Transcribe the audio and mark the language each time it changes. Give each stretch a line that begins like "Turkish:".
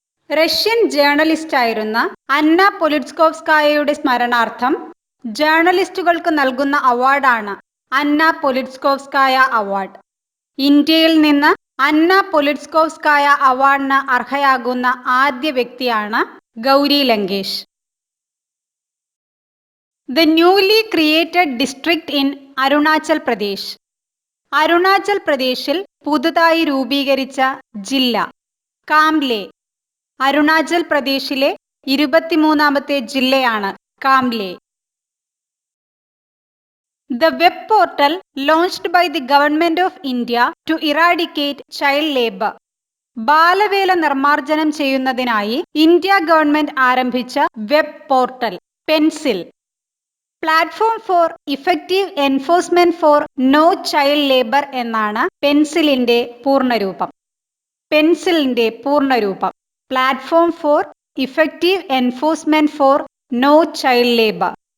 Malayalam: Russian ജേർണലിസ്റ്റായിരുന്ന അന്ന പൊലിറ്റ്സ്കോവ്സ്കായയുടെ സ്മരണാർത്ഥം ജേർണലിസ്റ്റുകൾക്ക് നൽകുന്ന അവാർഡാണ് അന്ന പൊലിറ്റ്സ്കോവ്സ്കായ award. ഇന്ത്യയിൽ നിന്ന് അന്ന പൊലിറ്റ്സ്കോവ്സ്കായ അവാർഡിന് അർഹയാകുന്ന ആദ്യ വ്യക്തിയാണ് Gauri Lankesh.
English: The newly created district in Arunachal Pradesh.
Malayalam: Arunachal പ്രദേശിൽ പുതുതായി രൂപീകരിച്ച ജില്ല കാംലെ. അരുണാചൽ പ്രദേശിലെ 23ാമത്തെ ജില്ലയാണ് കാംലെ.
English: The web portal launched by the Government of India to eradicate child labor.
Malayalam: ബാലവേല നിർമ്മാർജ്ജനം ചെയ്യുന്നതിനായി ഇന്ത്യ ഗവൺമെന്റ് ആരംഭിച്ച web portal pencil.
English: platform for effective enforcement for no child labour
Malayalam: എന്നാണ് പെൻസിലിന്റെ പൂർണ്ണരൂപം. പെൻസിലിന്റെ പൂർണ്ണരൂപം
English: Platform for effective enforcement for no child labour.